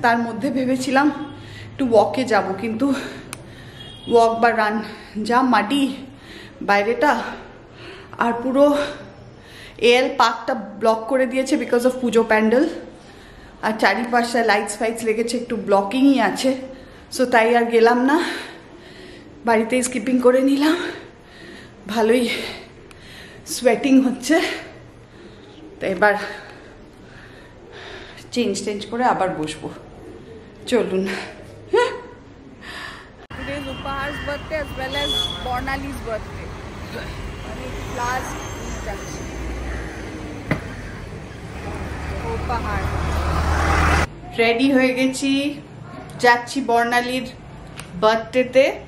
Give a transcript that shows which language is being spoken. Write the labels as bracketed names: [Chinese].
[Bangla] তার মধ্যে ভেবেছিলাম একটু ওয়াকে যাব, কিন্তু ওয়াক বা রান, যা মাটি বাইরেটা, আর পুরো এল পার্কটা ব্লক করে দিয়েছে [English] because of [Bangla] পুজো প্যান্ডেল, আর চারিপাশে লাইটস ফাইটস লেগেছে, একটু ব্লকিংই আছে। সো তাই আর গেলাম না, বাড়িতেই স্কিপিং করে নিলাম। ভালোই সোয়েটিং হচ্ছে, তো এবার চেঞ্জ করে আবার বসবো। চলুন। [English] Today is Upahar's birthday as well as Bornali's birthday. [Bangla] Last উপহার রেডি হয়ে গেছি, যাচ্ছি বর্ণালীর বার্থডেতে।